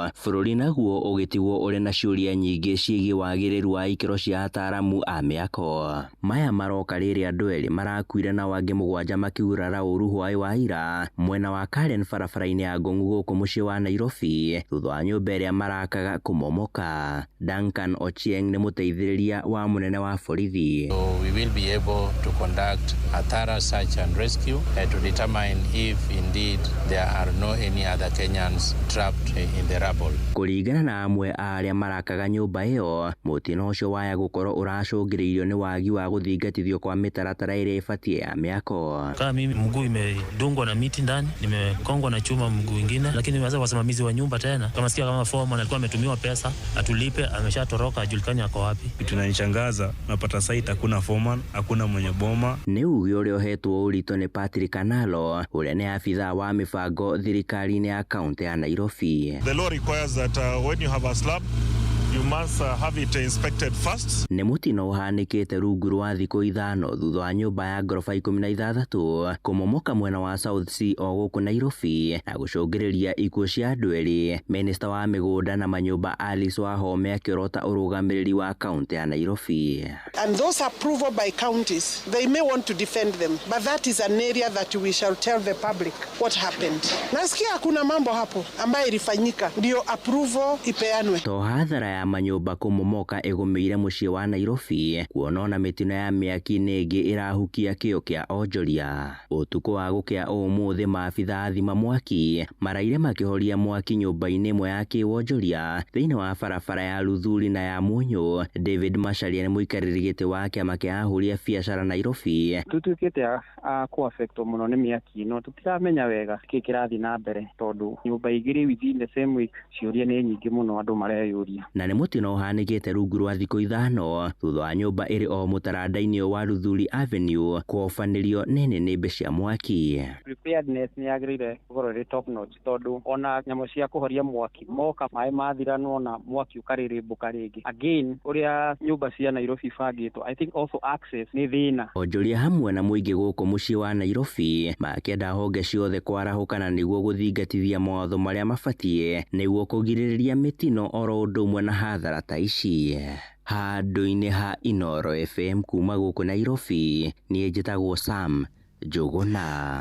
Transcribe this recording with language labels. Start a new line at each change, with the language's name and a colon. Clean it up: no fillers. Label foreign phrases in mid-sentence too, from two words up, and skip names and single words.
Kikuyu: Bũrũri naguo ũgĩtigwo ũrĩ na ciũria nyingĩ ciĩgiĩ wagĩrĩru wa ikĩro cia ataaramu a mĩako. Maya maroka rĩrĩ andũ erĩ marakuire na wangĩ 7 makĩgurara ũru hwaĩ wa ira mwena wa Karen barabara-inĩ ya Ngong'u gũkũ mũciĩ wa Nairobi thutha wa nyũmba ĩrĩa marakaga kũmomoka. Duncan Ochieng nĩ mũteithĩrĩria wa mũnene wa borithi.
English: We will be able to conduct a thorough search and rescue to determine if indeed there are no any other Kenyans trapped in the rubble.
Kikuyu: Kũringana na amwe a arĩa marakaga nyũmba ĩyo, mũtino ũcio waya gũkorwo ũracũngĩrĩirio nĩ wagi wa gũthingatithio kwa mĩtaratara ĩrĩa ĩbatiĩ ya mĩako.
Swahili: Kama mimi mguu imedungwa na miti ndani, nimekongwa na chuma mguu ingine, lakini wazee wasimamizi wa nyumba tena kama sikia kama foreman alikuwa ametumiwa pesa atulipe, ameshatoroka ajulikani ako wapi. Tunanishangaza, napata site hakuna foreman, hakuna mwenye boma.
Kikuyu: Nĩ uge ũrĩa ũhetwo ũritũ nĩ Patrick Analo, ũrĩa nĩ afithaa wa mĩbango thirikari-inĩ ya kaunti ya Nairobi.
English: The law requires that when you have a slab you must have it inspected first.
Kikuyu: Nĩ mũtino ũhanĩkĩte rungu rwa thikũ 5 thutha wa nyũmba ya ngoroba 16 kũmomoka mwena wa South Sea o gũkũ Nairobi na gũcũngĩrĩria ikuũ cia andũ erĩ. Minista wa mĩgũnda na manyũmba Alice Wahome akĩrota ũrũgamĩrĩri wa kaunti ya Nairobi.
English: And those approval by counties, they may want to defend them, but that is an area that we shall tell the public what happened.
Swahili: Nasikia kuna mambo hapo ambayo ilifanyika ndio approval ipeanwe.
Kikuyu: To hadhara ya manyũmba kũmomoka ĩgũmĩire mũciĩ wa Nairobi, kuonona mĩtino ya mĩaki nĩngĩ ĩrahukia kĩo kĩa onjoria. Ũtukũ wa gũkĩa ũmũthĩ maabitha thima mwaki maraire makĩhoria mwaki nyũmba-inĩ ĩmwe ya kĩwonjoria thĩinĩ wa barabara ya Luthuli na ya Munyũ. David Macharia nĩ mũikarĩri gĩtĩ wa kĩama kĩa ahũri a biacara Nairobi. Tũtuĩkĩte ku affect mũno nĩ mĩaki ĩno, tũtiramenya wega kĩĩ kĩrathiĩ na mbere tondũ nyũmba igĩrĩ
English: within the same week
Kikuyu: ciũria nĩ nyingĩ mũno andũ mareyũria. Na nĩ mũtino ũhanĩkĩte rungu rwa thikũ ithano thutha wa nyũmba ĩrĩ o mũtaranda-inĩ wa Luthuli Avenue kũhobanĩrio nĩ nĩnĩmbe cia mwaki. Preparedness nĩ yagĩrĩire gũkorwo ĩrĩ
English: top notch
Kikuyu: tondũ ona nyamũ cia kũhoria mwaki moka maĩ mathiranwo na mwaki ũkarĩrĩmbũka rĩngĩ. Again ũrĩa nyũmba cia Nairobi bangĩtwo,
English: I think also access
Kikuyu: nĩ thĩna. Onjoria hamwe na mũingĩ gũkũ mũciĩ wa Nairobi makĩenda honge ciothe kwarahũkana nĩguo gũthingatithia mawatho marĩa mabatiĩ nĩguo kũgirĩrĩria mĩtino oro ũndũ ũmwe na hathara ta ici. Handũ-inĩ ha Inooro FM kuma gũkũ Nairobi, niĩ njĩtagwo Sam Njuguna.